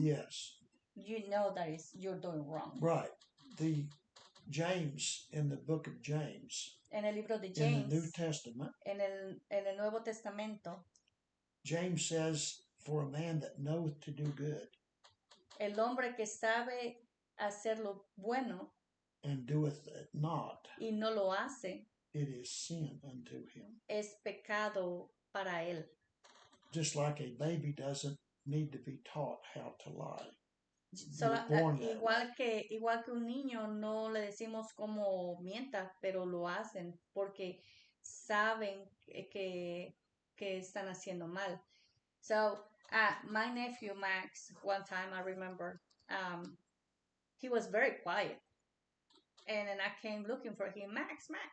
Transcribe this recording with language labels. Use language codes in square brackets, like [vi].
[en] Yes. you know that is you're doing wrong? Right. The James in the book of James, [es] En el libro de [en] in James, the New Testament, [es] en el Nuevo Testamento, [en] James says, "For a man that knoweth to do good [es] el hombre que sabe hacer lo bueno [en] and doeth it not, [es] y no lo hace, [en] it is sin unto him." [es] es pecado para él. [en] Just like a baby doesn't need to be taught how to lie. [es] Igual que un niño no le decimos cómo mienta, pero lo hacen porque saben que están haciendo mal. [en] So my nephew Max, one time I remember, he was very quiet, and then I came looking for him, Max.